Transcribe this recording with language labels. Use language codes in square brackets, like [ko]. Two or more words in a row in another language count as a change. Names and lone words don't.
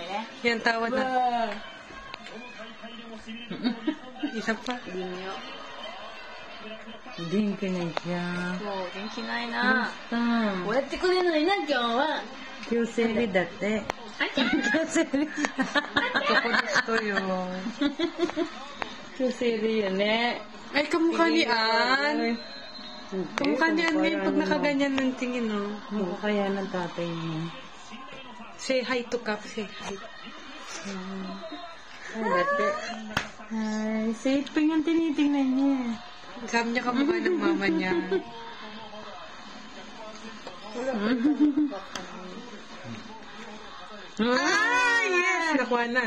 [tl] Yan, tawa na. Isa pa. [ja] 元気ないじゃん。そう、元気ないな。うん。こうやってくれるのにな、今日は。今日生理だって。今日生理。どこの人よ。今日生理よね。 [tl] Ay, kamukha ni Ann. Kamukha ni Ann ngayon pag nakaganyan ng tingin, no? Mukha kaya ng tatay mo. [en] Say hi to Cap, say hi. [tl] Ay, dati. Ay, safe pa yung tinitingnan niya. Sabi niya kamukha ng mama niya. Ah, yes! Nakuhanan.